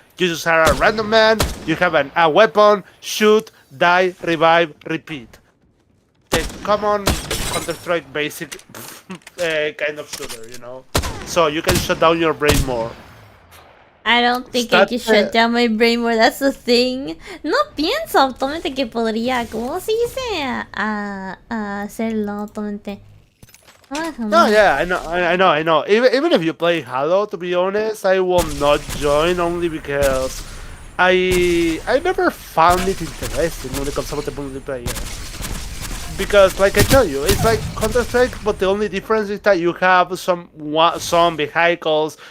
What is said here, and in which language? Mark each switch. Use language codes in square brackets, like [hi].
[en] You just are a random man, you have a weapon, shoot, die, revive, repeat. The common Counter-Strike basic kind of shooter, you know? So you can shut down your brain more. I don't think I can shut down my brain more, that's the thing. [es] No pienso actualmente que podría, ¿cómo se dice? Hacerlo actualmente. [en] No, yeah, I know. Even if you play Halo, to be honest, I will not join only because I never found it interesting when it comes to the multiplayer. Because, like I tell you, it's like Counter-Strike, but the only difference is that you have some vehicles.